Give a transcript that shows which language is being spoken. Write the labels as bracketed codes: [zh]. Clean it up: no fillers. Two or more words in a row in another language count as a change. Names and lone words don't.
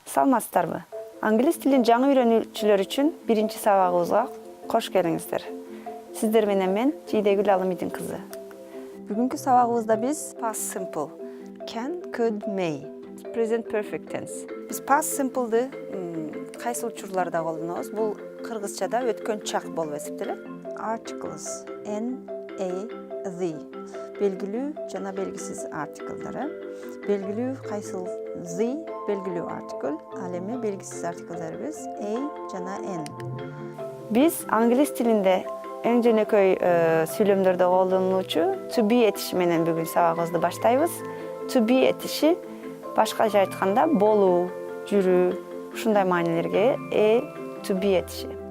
[ky] Саламатсыздарбы? Англис тилин жаңы үйрөнүүчүлөр үчүн биринчи сабагыбызга кош келиңиздер. Сиздер менен мен Жийдегүл Алымидин кызы. Бүгүнкү сабагыбызда биз [en] past simple, can, could, may, present perfect tense. [ky] Биз [en] past simple'ды [ky] кайсы учурларда колдонобуз? Бул кыргызчада өткөн чак болуп эсептелет. [en] Articles, n, a, the. [ky] Белгилүү жана белгисиз артиклдары. Белгилүү кайсыл the, белгилүү артикл, ал эми белгисиз артиклдарыбыз a жана n. Биз англис тилинде эң жөнөкөй сүйлөмдөрдө колдонулуучу [en] to be [ky] этиши менен бүгүн сабагыбызды баштайбыз. [en] To be [ky] этиши башкача айтканда болуу, жүрүү, ушундай маанилерге [en] to be [ky] этиши.